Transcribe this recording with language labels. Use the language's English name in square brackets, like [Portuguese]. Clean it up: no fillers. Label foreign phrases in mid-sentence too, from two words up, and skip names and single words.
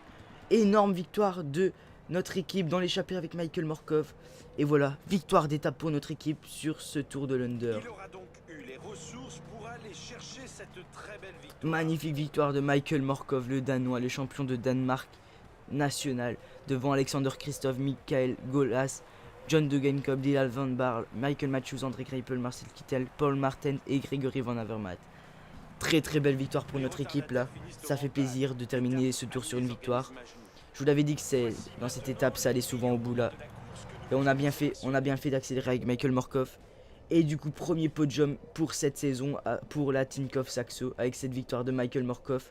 [French] Énorme victoire de notre équipe dans l'échappée avec Michael Morkov. Et voilà, victoire d'étape pour notre équipe sur ce Tour de l'Under. Il aura donc eu les ressources pour aller chercher cette très belle victoire. Magnifique victoire de Michael Morkov, le Danois, le champion de Danemark national, devant Alexander Christophe, Michael Golas, John Degenkolb, Dylan Van Baarle, Michael Matthews, André Greipel, Marcel Kittel, Paul Martin et Gregory Van Avermaet. Très très belle victoire pour notre équipe là. Ça fait plaisir de terminer ce tour sur une victoire. Je vous l'avais dit que dans cette étape ça allait souvent au bout là. Et on a bien fait d'accélérer avec Michael Morkov. Et du coup premier podium pour cette saison pour la Tinkoff Saxo avec cette victoire de Michael Morkov.